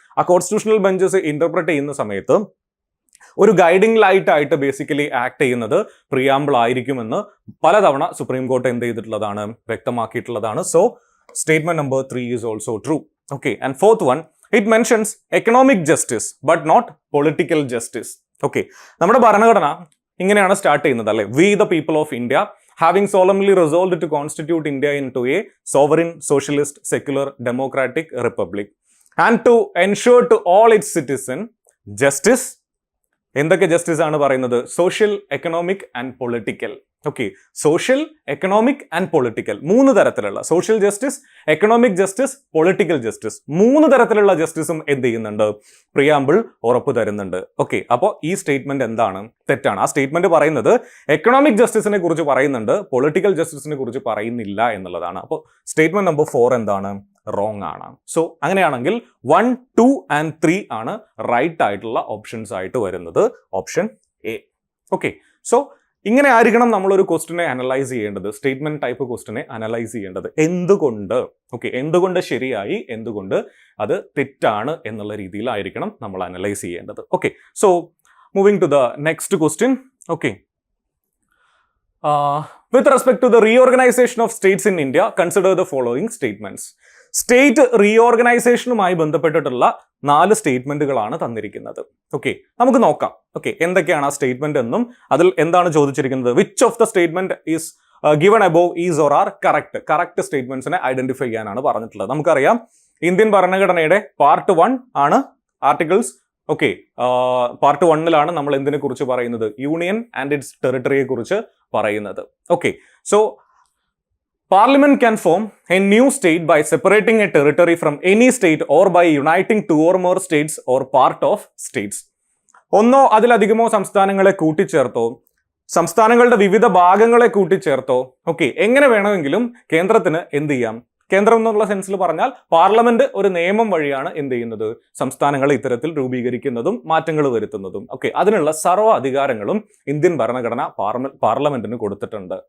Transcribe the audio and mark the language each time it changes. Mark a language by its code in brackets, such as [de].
[ml] ആ constitutional benches interpret ചെയ്യുന്ന സമയത്ത് ഒരു ഗൈഡിംഗ് ലൈറ്റ് ആയിട്ട് ബേസിക്കലി ആക്ട് ചെയ്യുന്നത് പ്രിയാമ്പിൾ ആയിരിക്കുമെന്ന് പലതവണ സുപ്രീം കോർട്ട് എന്ത് ചെയ്തിട്ടുള്ളതാണ്? വ്യക്തമാക്കിയിട്ടുള്ളതാണ്. [en] So statement number 3 is also true. Okay, and fourth one, it mentions economic justice but not political justice. [ml] Okay, നമ്മുടെ ഭരണഘടന ഇങ്ങനെയാണ് സ്റ്റാർട്ട് ചെയ്യുന്നത് അല്ലെ? [en] We the people of India having solemnly resolved to constitute India into a sovereign, socialist, secular, democratic republic. And to ensure to all its citizen justice. [ml] എന്തൊക്കെ justice ആണ് പറയുന്നത്? Social, economic and political. Okay, social, economic and political, 3 തരത്തിലുള്ള social justice, economic justice, political justice, 3 തരത്തിലുള്ള ജസ്റ്റിസും എന്ത് ചെയ്യുന്നുണ്ട്? Preamble ഉറപ്പ് തരുന്നുണ്ട്. Okay, അപ്പോൾ ഈ സ്റ്റേറ്റ്മെന്റ് എന്താണ്? തെറ്റാണ്. ആ സ്റ്റേറ്റ്മെന്റ് പറയുന്നത് എക്കണോമിക് ജസ്റ്റിസിനെ കുറിച്ച് പറയുന്നുണ്ട്, പൊളിറ്റിക്കൽ ജസ്റ്റിസിനെ കുറിച്ച് പറയുന്നില്ല എന്നുള്ളതാണ്. അപ്പോൾ സ്റ്റേറ്റ്മെന്റ് നമ്പർ 4 എന്താണ്? റോങ് ആണ്. സോ അങ്ങനെയാണെങ്കിൽ 1, 2 and 3 ആണ് റൈറ്റ് ആയിട്ടുള്ള ഓപ്ഷൻസ് ആയിട്ട് വരുന്നത്. Option A. ഓക്കെ, സോ ഇങ്ങനെ ആയിരിക്കണം നമ്മളൊരു ക്വസ്റ്റിനെ അനലൈസ് ചെയ്യേണ്ടത്, സ്റ്റേറ്റ്മെന്റ് ടൈപ്പ് ക്വസ്റ്റിനെ അനലൈസ് ചെയ്യേണ്ടത്. എന്തുകൊണ്ട്, ഓക്കെ, എന്തുകൊണ്ട് ശരിയായി, എന്തുകൊണ്ട് അത് തെറ്റാണ് എന്നുള്ള രീതിയിലായിരിക്കണം നമ്മൾ അനലൈസ് ചെയ്യേണ്ടത്. [en] Okay, so moving to the next question. Okay, with respect to the reorganization of states in India, consider the following statements. [ml] State റീഓർഗനൈസേഷനുമായി ബന്ധപ്പെട്ടിട്ടുള്ള 4 സ്റ്റേറ്റ്മെന്റുകളാണ് തന്നിരിക്കുന്നത്. ഓക്കെ, നമുക്ക് നോക്കാം. ഓക്കെ, എന്തൊക്കെയാണ് ആ സ്റ്റേറ്റ്മെന്റ് എന്നും അതിൽ എന്താണ് ചോദിച്ചിരിക്കുന്നത്? [en] which of the statement is given above is or are correct [ml] സ്റ്റേറ്റ്മെന്റ്സിനെ identify ചെയ്യാനാണ് പറഞ്ഞിട്ടുള്ളത്. നമുക്കറിയാം ഇന്ത്യൻ ഭരണഘടനയുടെ പാർട്ട് 1 ആണ് ആർട്ടിക്കിൾസ്. ഓക്കെ, പാർട്ട് 1 നമ്മൾ എന്തിനെ കുറിച്ച് പറയുന്നത്? [en] union and its [ml] ടെറിട്ടറിയെ കുറിച്ച് പറയുന്നത്. [en] Okay, so Parliament can form a new state by separating a territory from any state or by uniting 2 or more states or part of states. [ml] ഒന്നോ അതിലധികമോ സംസ്ഥാനങ്ങളെ കൂട്ടിച്ചേർത്തോ, സംസ്ഥാനങ്ങളുടെ വിവിധ ഭാഗങ്ങളെ കൂട്ടിച്ചേർത്തോ, ഓക്കെ, എങ്ങനെ വേണമെങ്കിലും കേന്ദ്രത്തിന് എന്ത് ചെയ്യാം? കേന്ദ്രം എന്നുള്ള സെൻസിൽ പറഞ്ഞാൽ പാർലമെന്റ് ഒരു നിയമം വഴിയാണ് എന്ത് ചെയ്യുന്നത്? സംസ്ഥാനങ്ങളെ ഇത്തരത്തിൽ രൂപീകരിക്കുന്നതും മാറ്റങ്ങൾ വരുത്തുന്നതും. ഓക്കെ, അതിനുള്ള സർവ്വ അധികാരങ്ങളും ഇന്ത്യൻ ഭരണഘടന പാർലമെന്റിന് കൊടുത്തിട്ടുണ്ട്.